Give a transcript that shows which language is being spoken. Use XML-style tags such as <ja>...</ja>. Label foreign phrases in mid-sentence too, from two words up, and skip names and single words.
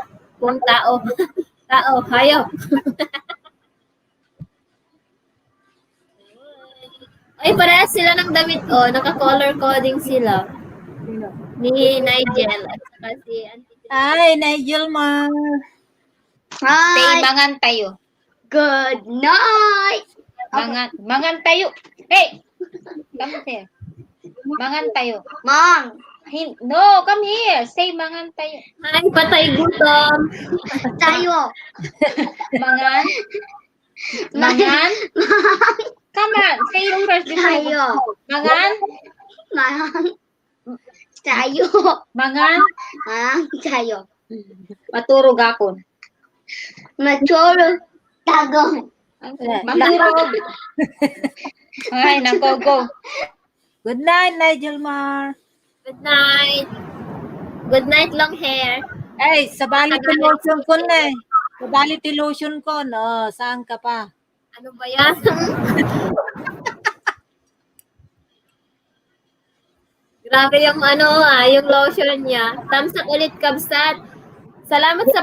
<tl>Kung tao. Tao, hayop. Ay, parehas sila ng damit, naka-</tl> <en>color coding</en> <tl>sila. Ni Nigel at saka si Auntie.</tl> <en>Hi, Nigel, ma. Say,</en> <ilo>mangan tayo.</ilo> <en>Good night.</en> <ilo>Mangan tayo.</ilo> <en>Hey! Come here.</en> <ilo>Mangan tayo. Mang.</ilo> <en>No, come here. Say,</en> <ilo>mangan tayo.</ilo> <tl>Hi, patay gutom.</tl> <ilo>Tayo. Mangan Mangan?</ilo> <en>Come on, say it first before I</en> <ilo>Tayo.</ilo> <en>go. Mangan?</en> <ilo>Mang. Tayo. Mangan? Mang. Tayo.</ilo> <ceb>Maturog ako. Maturog. Tagong. Maturog. Ay,</ceb> <tl>nako, go.</tl> <en>Good night, Nigel Mar. Good night. Good night, long hair.</en> <tl>Ay, sa Bality Lotion ko na eh. Sa Bality Lotion ko, no. Saan ka pa? Ano ba yan? Grabe yung yung lotion niya.</tl> <en>Thumbs up</en> <tl>ulit, Kabsat. Salamat sa</tl>